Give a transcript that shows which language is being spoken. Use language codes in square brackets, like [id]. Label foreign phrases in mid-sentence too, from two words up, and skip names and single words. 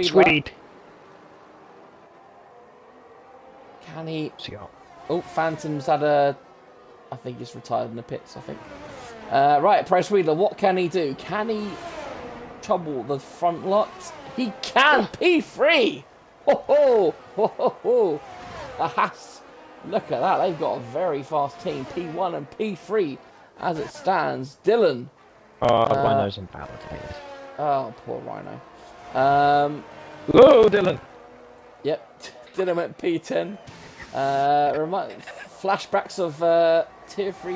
[en] Swede. Can he? Oh, Phantom's had a. I think he's retired in the pits, I think. Right, Pro Swedler, what can he do? Can he trouble the front lot? He can! P3! Ho ho! Ho ho ho! Ahas! Look at that, they've got a very fast team. P1 and P3 as it stands. Dylan. Rhino's invalidated. Oh, poor Rhino. Whoa, Dylan! Yep, Dylan went P10. Flashbacks of Tier 3.